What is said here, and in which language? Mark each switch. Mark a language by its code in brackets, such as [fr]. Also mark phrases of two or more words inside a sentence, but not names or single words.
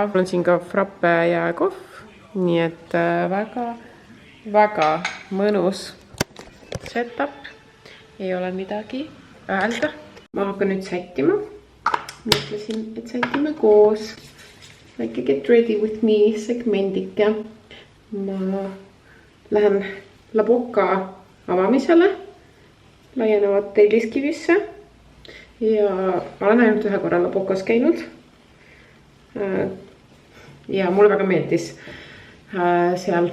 [et] Mul on siin ka frappe ja kohv, nii et väga mõnus setup. Ei ole midagi öelda. Ma hakkan nüüd sättima. Mõtlesin, et sätime koos. Väike [en] get ready with me [et] segmendike. Ma lähen Laboka avamisele. Laienevad Telliskivisse. Ja ma olen ainult ühe korra Labokas käinud. Ja mulle väga meeldis seal.